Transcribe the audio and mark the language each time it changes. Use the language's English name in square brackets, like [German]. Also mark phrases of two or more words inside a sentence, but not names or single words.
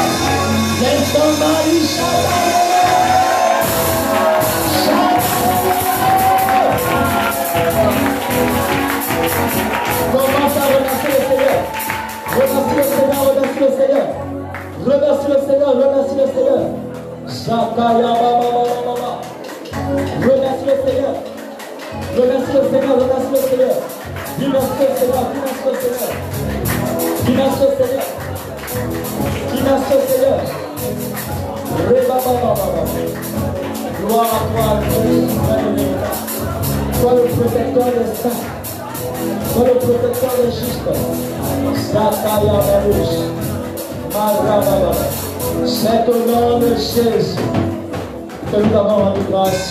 [French] Commence à remercier le Seigneur. Remercie le Seigneur, remercie le Seigneur. Remercie le Seigneur, remercie le Seigneur. Zakaya baba baba. Remercie le Seigneur. Remercie le Seigneur, remercie le Seigneur. Dis merci au Seigneur, dis merci au Seigneur. Dis merci au Seigneur. Dis merci au Seigneur. Reba baba baba. Gloire à toi, Dieu suprême et véritable. Sois le protecteur des saints. Sois le protecteur des justes. Zakaya babush. Marababa. C'est au nom de Jésus que nous avons rendu grâce.